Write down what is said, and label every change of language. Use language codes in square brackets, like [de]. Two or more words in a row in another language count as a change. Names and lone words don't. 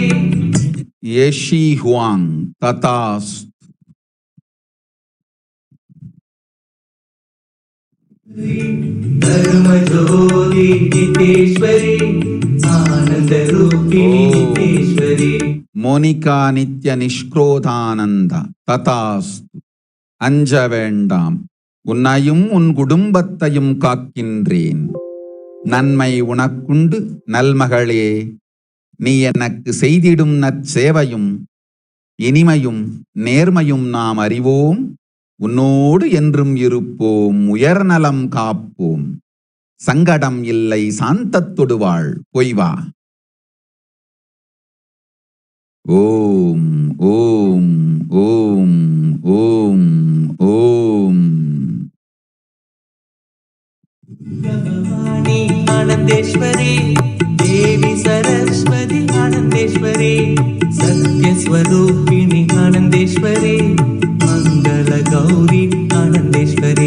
[sa] येशी हुआंग तथास्तु. धर्म ज्योति नित्येश्वरी आनंद रूपिणी नित्येश्वरी. மோனிகா நித்ய நிஷ்க்ரோதானந்த ததாஸ்து. [ta] அஞ்ச வேண்டாம், உன்னையும் உன் குடும்பத்தையும் காக்கின்றேன். நன்மை உனக்குண்டு நல்மகளே. நீ எனக்கு செய்திடும் நற்சேவையும் இனிமையும் நேர்மையும் நாம் அறிவோம். உன்னோடு என்றும் இருப்போம், உயர்நலம் காப்போம். சங்கடம் இல்லை, சாந்தத்தொடு வாழ். போய் வா. [sa] ஓம் ஓம் ஓம் ஓம் ஓம். भवानी आनंदेश्वरी देवी सरस्वती आनंदेश्वरी सत्य स्वरूपिणी आनंदेश्वरी मंगल गौरी आनंदेश्वरी.